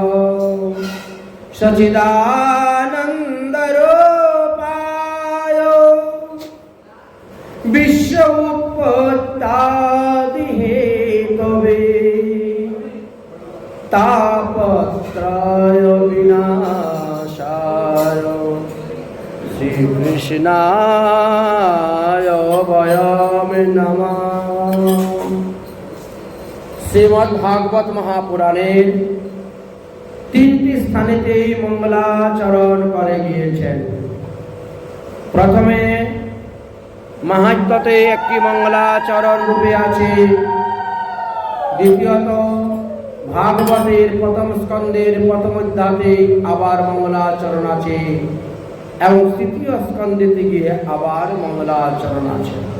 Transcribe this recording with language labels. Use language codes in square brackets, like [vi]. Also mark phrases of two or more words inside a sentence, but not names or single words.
[sa] सच्चिदानन्दरूपाय विश्व उत्पत्त्यादिहेतवे तापत्रय विनाशाय श्रीकृष्णाय वयं नमः। [bn] শ্রীমদ্ভাগবত মহাপুরাণের তিনটি স্থানেতেই মঙ্গলাচরণ করে গিয়েছেন। প্রথমে মাহাত্ম্যতে একটি মঙ্গলাচরণ রূপে আছে, দ্বিতীয়ত ভাগবতের প্রথম স্কন্ধের প্রথম অধ্যায়ে আবার মঙ্গলাচরণ আছে এবং তৃতীয় স্কন্ধে গিয়ে আবার মঙ্গলাচরণ আছে।